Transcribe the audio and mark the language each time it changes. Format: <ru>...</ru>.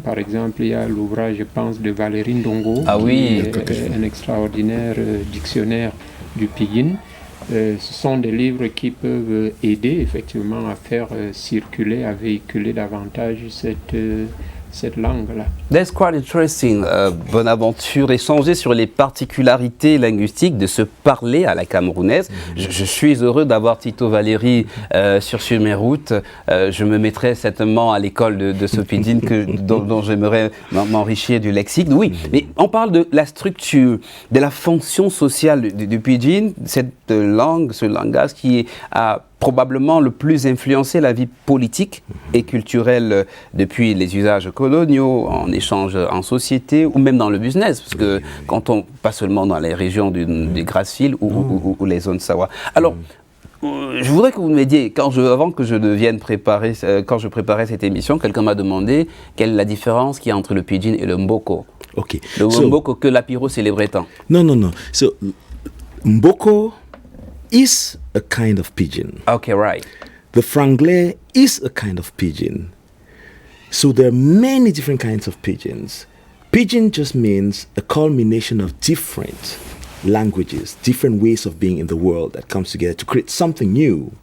<fr>Par exemple, il y a l'ouvrage, je pense, de Valérie Ndongo, un extraordinaire dictionnaire du pidgin. Ce sont des livres qui peuvent aider effectivement à faire circuler, à véhiculer davantage cette langue-là.</fr> <en>That's quite interesting, Bonaventure.</en> <fr>Échanger sur les particularités linguistiques de se parler à la camerounaise. Je suis heureux d'avoir Tito Valéry sur mes routes. Je me mettrai certainement à l'école de ce pidgin dont j'aimerais m'enrichir du lexique. Oui, mais on parle de la structure, de la fonction sociale du pidgin, cette langue, ce langage qui a probablement le plus influencé la vie politique et culturelle depuis les usages coloniaux, en échange en société ou même dans le business, parce que quand on, pas seulement dans les régions des Grassfields ou les zones Sawa. Alors, je voudrais que vous m'aidiez, avant que je vienne préparer, quand je préparais cette émission, quelqu'un m'a demandé quelle est la différence qu'il y a entre le pidgin et le mboko.</fr> <en>Okay.</en> <fr>Le mboko que l'apiro célébrait tant.</fr> <en>No. So, mboko is a kind of pidgin. Okay, right. The franglais is a kind of pidgin. So there are many different kinds of pidgins. Pidgin just means a culmination of different languages, different ways of being in the world that comes together to create something new.</en>